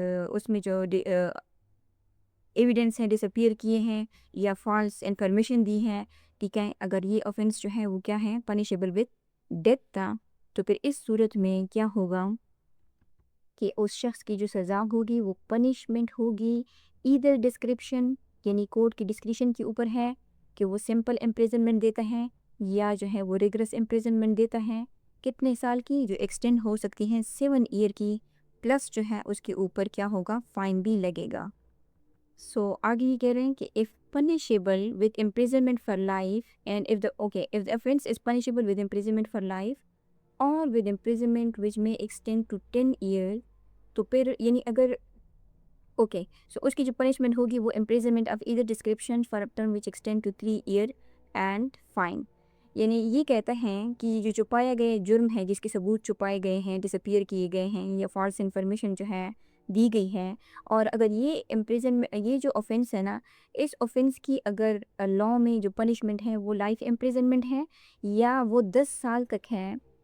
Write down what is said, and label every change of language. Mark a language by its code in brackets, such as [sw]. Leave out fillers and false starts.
[ur] اس میں جو ایویڈنس ہیں ڈس اپیئر کیے ہیں یا فالس انفارمیشن دی ہے، ٹھیک ہے، اگر یہ آفینس جو ہے وہ کیا ہے [en] punishable with death [ur] تھا، تو پھر اس صورت میں کیا ہوگا کہ اس شخص کی جو سزا ہوگی وہ پنشمنٹ ہوگی ایدر ڈسکرپشن، یعنی کورٹ کی ڈسکریشن کے اوپر ہے کہ وہ سمپل امپریزنمنٹ دیتا ہے یا جو ہے وہ ریگرس امپریزنمنٹ دیتا ہے. کتنے سال کی؟ جو ایکسٹینڈ ہو سکتی ہیں 7 ایئر کی، پلس جو ہے اس کے اوپر کیا ہوگا فائن بھی لگے گا. سو آگے یہ کہہ رہے ہیں کہ [en] if punishable with imprisonment for life and if the offense is punishable with imprisonment for life or with imprisonment which may extend to 10 years، [ur] تو پھر یعنی اگر سو اس کی جو پنشمنٹ ہوگی وہ [en] imprisonment of either description for a term which extend to 3 year and fine. [ur] یعنی یہ کہتا ہے کہ جو چھپایا گئے جرم ہے جس کے ثبوت چھپائے گئے ہیں، ڈس اپیئر کیے گئے ہیں یا فالس انفارمیشن جو ہے دی گئی ہے، اور اگر یہ یہ جو آفینس ہے نا، اس آفینس کی اگر لاء میں جو پنشمنٹ ہے وہ لائف امپریزنمنٹ ہے یا وہ 10 سال تک ہے،